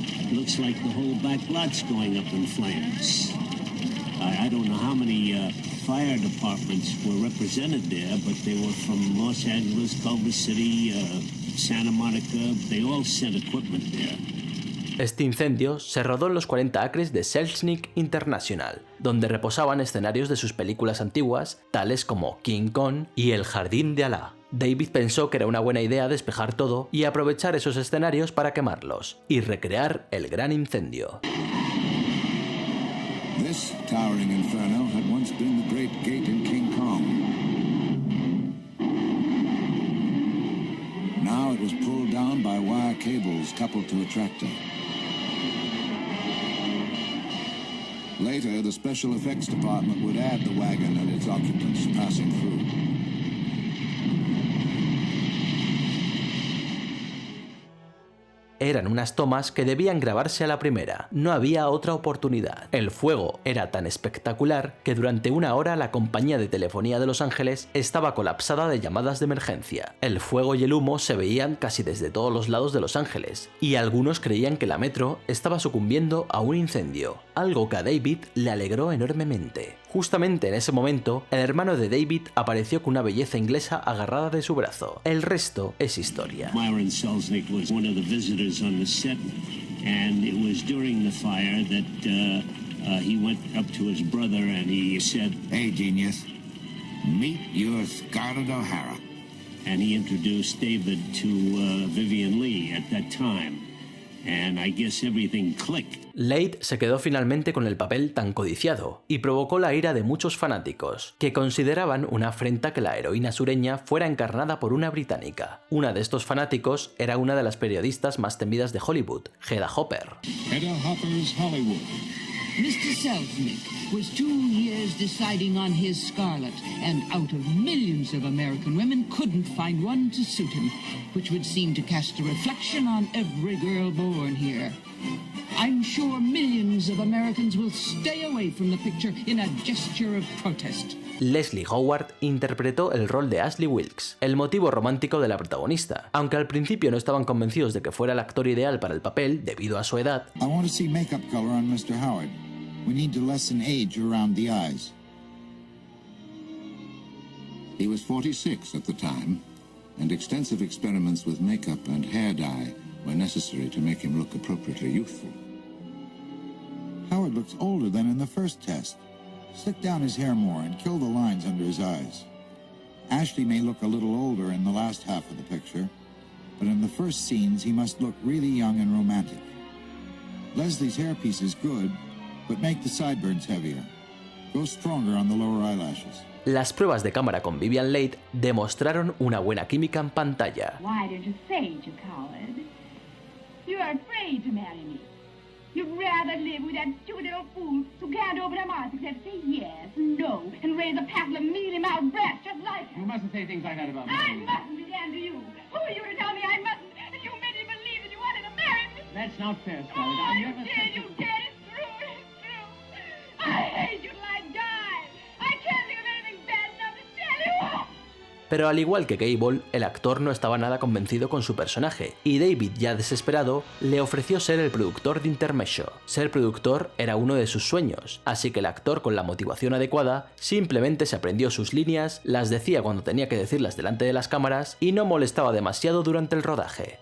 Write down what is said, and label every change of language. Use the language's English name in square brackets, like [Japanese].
[English] Looks like the whole back lot's going up in flames. I don't know how many fire departments were represented there, but they were from Los Angeles, Culver City, Santa Monica. They all sent equipment there. [Spanish] Este incendio se rodó en los 40 acres de Selznick International, donde reposaban escenarios de sus películas antiguas, tales como King Kong y El jardín de Alá. David pensó que era una buena idea despejar todo y aprovechar esos escenarios para quemarlos y recrear el gran incendio. [English] This towering inferno had once been the great gate in King Kong. Now it was pulled down by wire cables coupled to a tractor. Later, the special effects department would add the wagon and its occupants passing through. [Spanish] Eran unas tomas que debían grabarse a la primera, no había otra oportunidad. El fuego era tan espectacular que durante una hora la compañía de telefonía de Los Ángeles estaba colapsada de llamadas de emergencia. El fuego y el humo se veían casi desde todos los lados de Los Ángeles, y algunos creían que la metro estaba sucumbiendo a un incendio, algo que a David le alegró enormemente. Justamente en ese momento, el hermano de David apareció con una belleza inglesa agarrada de su brazo. El resto es historia. [English] Myron Selznick was one of the visitors on the set, and it was during the fire that he went up to his brother and he said, "Hey, genius, meet your Scarlett O'Hara." And he introduced David to Vivian Leigh at that time. And I guess everything clicked. [Spanish] Leigh se quedó finalmente con el papel tan codiciado y provocó la ira de muchos fanáticos, que consideraban una afrenta que la heroína sureña fuera encarnada por una británica. Una de estos fanáticos era una de las periodistas más temidas de Hollywood, Hedda Hopper. [English] Hedda Hopper's Hollywood. Mr. Selznick was 2 years deciding on his Scarlett, and out of millions of American women couldn't find one to suit him, which would seem to cast a reflection on every girl born here. I'm sure millions of Americans will stay away from the picture in a gesture of protest. [Spanish] Leslie Howard interpretó el rol de Ashley Wilkes, el motivo romántico de la protagonista. Aunque al principio no estaban convencidos de que fuera el actor ideal para el papel debido a su edad, [English] I want to see makeup color on Mr. Howard. We need to lessen age around the eyes. He was 46 at the time, and extensive experiments with makeup and hair dye were necessary to make him look appropriately youthful. Howard looks older than in the first test. Slick down his hair more and kill the lines under his eyes. Ashley may look a little older in the last half of the picture, but in the first scenes he must look really young and romantic. Leslie's hairpiece is good, but make the sideburns heavier. Go stronger on the lower eyelashes. [Spanish] Las pruebas de cámara con Vivian Leigh demostraron una buena química en pantalla. [English] Why did you say it, you coward? You are afraid to marry me. You'd rather live with that stupid little fool who can't open her mouth except say yes, no, and raise a packet of mealy-mouthed brats just like her. You mustn't say things like that about me. I mustn't be damned to you. Who are you to tell me I mustn't? And you made me believe that you wanted to marry me. That's not fair, Scarlett. I never said you did. It's true. I hate you like die. I can't think of anything bad enough to tell you. [Spanish] Pero al igual que Gable, el actor no estaba nada convencido con su personaje, y David, ya desesperado, le ofreció ser el productor de Intermezzo. Ser productor era uno de sus sueños, así que el actor, con la motivación adecuada, simplemente se aprendió sus líneas, las decía cuando tenía que decirlas delante de las cámaras y no molestaba demasiado durante el rodaje.